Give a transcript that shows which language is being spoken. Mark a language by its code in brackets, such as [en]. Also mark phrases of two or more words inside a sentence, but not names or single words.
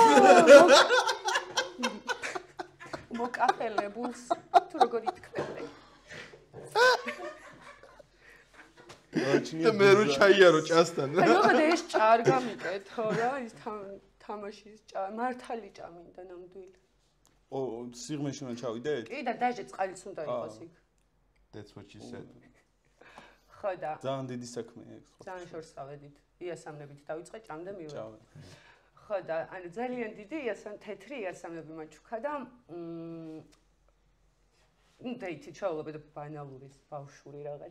[ka] მოკაფელებულს თუ როგორ ითქმები. მე რო ჩაიარო ჭასთან რა. აი მოკლედ ეს ჭა არ გამიკეთო რა, ის თამაშის ჭა, მართალი ჭა მინდა ნამდვილი. სიღმეში უნდა ჩავიდეთ? კი და დაჟე წყალიც უნდა იყოს იქ. [en] That's what she said. [ka] ხო და ძალიან დიდი საქმეა ეს ხო. ძალიან შორს წავედით. იასამნებით დავიწყე ჭამდე მივედი. ხო და ანუ ძალიან დიდი თეთრი იასამნები მაჩუქა და დეითი ჩავალობდი ბანალური ბავშვური რაღაც.